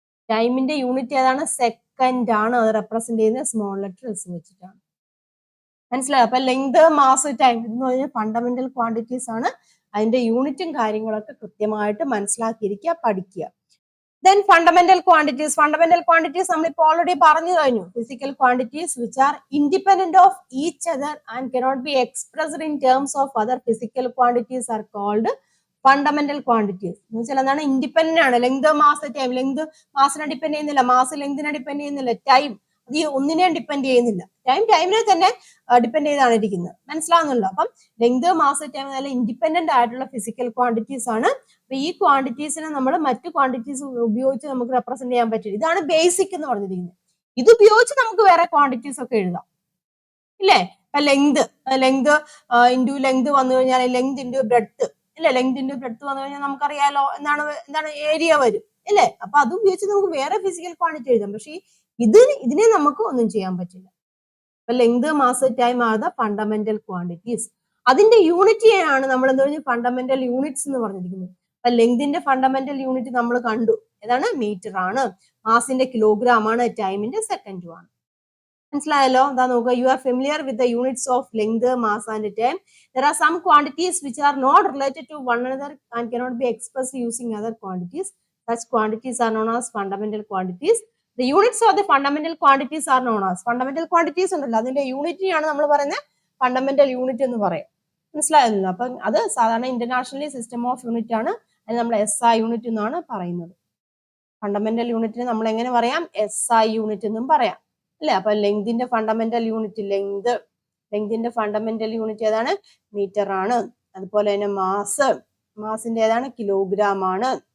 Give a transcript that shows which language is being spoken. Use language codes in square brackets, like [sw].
[ml] ടൈമിന്റെ യൂണിറ്റ് ഏതാണ്? സെക്കൻഡ് ആണ്. അത് റെപ്രസെന്റ് ചെയ്യുന്ന സ്മോൾ ലെറ്റർ S വെച്ചിട്ടാണ്. മനസ്സിലായോ? അപ്പൊ ലെങ്ത്, മാസ്, ടൈം എന്ന് പറഞ്ഞാൽ ഫണ്ടമെന്റൽ ക്വാണ്ടിറ്റീസ് ആണ്. അതിന്റെ യൂണിറ്റും കാര്യങ്ങളൊക്കെ കൃത്യമായിട്ട് മനസ്സിലാക്കിയിരിക്കുക, പഠിക്കുക. [en] Then fundamental quantities [ml] നമ്മളിപ്പോൾ ഓൾറെഡി പറഞ്ഞു കഴിഞ്ഞു. [en] Physical quantities which are independent of each other and cannot be expressed in terms of other physical quantities are called fundamental quantities. [ml] എന്ന് വെച്ചാൽ എന്താണ്? ഇൻഡിപെൻഡന്റ് ആണ്. Length, mass, time. Length മാസിനെ depend ചെയ്യുന്നില്ല, mass ലെങ്തിനെ depend ചെയ്യുന്നില്ല, time അത് ഒന്നിനെയും depend ചെയ്യുന്നില്ല. ടൈമിനെ തന്നെ ഡിപ്പെൻഡ് ചെയ്താണ് ഇരിക്കുന്നത്. മനസ്സിലാവുന്നുണ്ടോ? അപ്പം ലെങ്ത്, മാസ്, ടൈം നല്ല ഇൻഡിപെൻഡന്റ് ആയിട്ടുള്ള ഫിസിക്കൽ ക്വാണ്ടിറ്റീസ് ആണ്. അപ്പൊ ഈ ക്വാണ്ടിറ്റീസിനെ നമ്മൾ മറ്റു ക്വാണ്ടിറ്റീസ് ഉപയോഗിച്ച് നമുക്ക് റെപ്രസെന്റ് ചെയ്യാൻ പറ്റില്ല. ഇതാണ് ബേസിക് എന്ന് പറഞ്ഞിരിക്കുന്നത്. ഇത് ഉപയോഗിച്ച് നമുക്ക് വേറെ ക്വാണ്ടിറ്റീസ് ഒക്കെ എഴുതാം ഇല്ലേ? ഇപ്പൊ ലെങ്ത് ഇൻറ്റു ലെങ്ത് വന്നു കഴിഞ്ഞാൽ ലെങ്ത് ഇൻറ്റു ബ്രെഡ്ത്ത് ഇല്ലേ? ലെങ്ത് ഇൻറ്റു ബ്രെഡ്ത്ത് വന്നു കഴിഞ്ഞാൽ നമുക്കറിയാലോ എന്താണ് ഏരിയ വരും ഇല്ലേ? അപ്പൊ അത് ഉപയോഗിച്ച് നമുക്ക് വേറെ ഫിസിക്കൽ ക്വാണ്ടിറ്റി എഴുതാം. പക്ഷെ ഇതിനെ നമുക്ക് ഒന്നും ചെയ്യാൻ പറ്റില്ല. അപ്പൊ length, mass, time [en] Are the fundamental quantities. [ml] അതിന്റെ യൂണിറ്റ് ആണ് നമ്മൾ എന്താ പറഞ്ഞാൽ ഫണ്ടമെന്റൽ യൂണിറ്റ്സ് എന്ന് പറഞ്ഞിരിക്കുന്നത്. അപ്പൊ ലെങ്തിന്റെ ഫണ്ടമെന്റൽ യൂണിറ്റ് നമ്മൾ കണ്ടു, ഏതാണ്? മീറ്റർ ആണ്. മാസിന്റെ കിലോഗ്രാം ആണ്. ടൈമിന്റെ സെക്കൻഡും ആണ്. മനസ്സിലായല്ലോ? എന്താ നോക്കുക, [en] You are familiar with the units of length, mass and time. There are some quantities which are not related to one another and cannot be expressed using other quantities. Such quantities are known as fundamental quantities. The units of the fundamental quantities are known as fundamental quantities [ml] ഉണ്ടല്ലോ, അതിന്റെ യൂണിറ്റിനെയാണ് നമ്മൾ പറയുന്നത് fundamental unit എന്ന് പറയും. മനസ്സിലായല്ലോ? അപ്പൊ അത് സാധാരണ ഇന്റർനാഷണലി സിസ്റ്റം ഓഫ് യൂണിറ്റ് ആണ്. അത് നമ്മൾ SI യൂണിറ്റ് എന്നാണ് പറയുന്നത്. ഫണ്ടമെന്റൽ യൂണിറ്റിന് നമ്മൾ എങ്ങനെ പറയാം? SI യൂണിറ്റ് എന്നും പറയാം അല്ലെ? അപ്പൊ ലെങ്തിന്റെ ഫണ്ടമെന്റൽ യൂണിറ്റ് ലെങ്തിന്റെ ഫണ്ടമെന്റൽ യൂണിറ്റ് ഏതാണ്? മീറ്റർ ആണ്. അതുപോലെ തന്നെ മാസിന്റെ ഏതാണ്? കിലോഗ്രാം ആണ്.